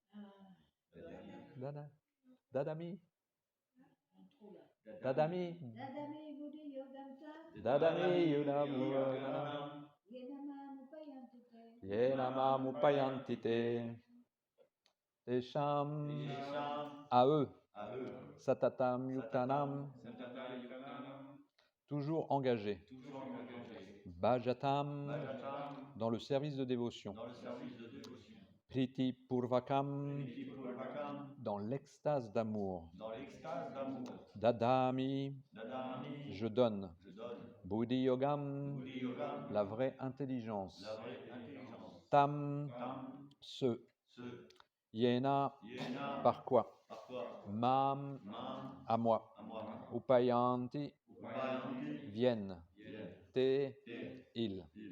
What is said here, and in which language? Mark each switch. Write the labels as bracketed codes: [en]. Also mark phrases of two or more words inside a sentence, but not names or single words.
[sa] Dadami. Dadami. Dadami buddhi yogam tam. Dadami yudam. Yenamam upayanti te. Yenamam upayanti te. Tesham. [fr] À eux. [sa] Satatam yuktanam. Satata yuktanam. [fr] Toujours engagé. Bhajatam. Dans le service de dévotion. [sa] Priti purvakam. [fr] Dans l'extase d'amour. Dadami. Je donne. [sa] Buddhi yogam. [fr] La vraie intelligence. Tam. Ce. Yena. Par quoi? Mam. À moi. Upayanti. Viennent. Te. Il.